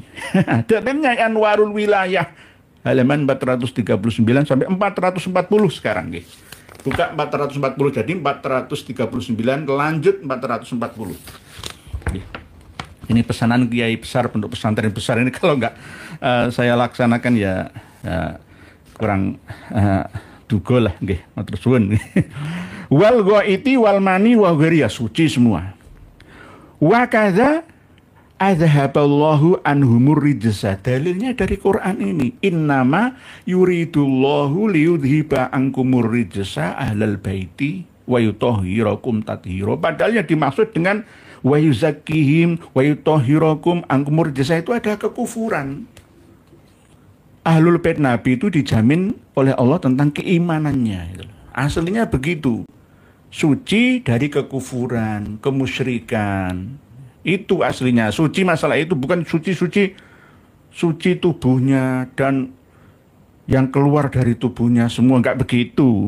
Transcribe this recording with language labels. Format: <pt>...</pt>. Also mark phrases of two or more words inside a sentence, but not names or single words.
<id>Datanya Anwarul Wilayah halaman 439 sampai 440 sekarang, nggih. Buka 440, jadi 439 lanjut 440. Nggih. Ini pesanan kiai besar, pondok pesantren besar ini kalau nggak saya laksanakan ya</id> <jv>kurang dugo</jv> <id>lah, nggih,</id> <jv>matur suwun.</jv> <ar>والغائط والمني وغيرها,</ar> <id>suci semua.</id> <ar>وكذا أذهب الله عنهم الرجس,</ar> <id>dalilnya dari Quran ini.</id> <ar>إنما يريد الله ليذهب عنكم الرجس أهل البيت ويطهركم تطهيرا.</ar> <id>Padahal yang dimaksud dengan</id> <ar>ويزكيهم ويطهركم عنكم الرجس</ar> <id>itu ada kekufuran. Ahlul bait Nabi itu dijamin oleh Allah tentang keimanannya. Aslinya begitu. Suci dari kekufuran, kemusyrikan. Itu aslinya. Suci masalah itu bukan suci tubuhnya dan yang keluar dari tubuhnya semua, enggak begitu.</id>